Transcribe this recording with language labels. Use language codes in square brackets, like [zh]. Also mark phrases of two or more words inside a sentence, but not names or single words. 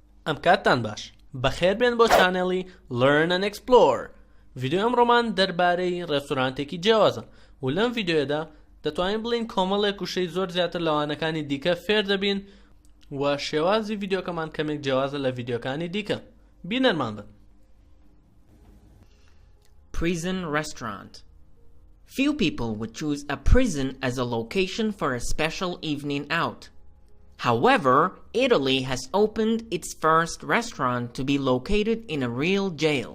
[ckb] ئەم کاتتان باش بەخێر بێن بۆ چانێڵی learn&Explore. ڤیدیۆ ئەمڕۆمان دەربارەی ڕێستۆرانتێکی جیاوازە و لەم ڤیدیۆیەدا دەتوانین بڵین کۆمەڵێک وشەی زۆر زیاتر لەوانەکانی دیکە فێر دەبین و شێوازی ڤیدیۆکەمان کەمێک جیاوازە لە ڤیدیۆکانی دیکە. بینەرمان بن. [en] Prison restaurant. Few people would choose a prison as a location for a special evening out. However, Italy has opened its first restaurant to be located in a real jail.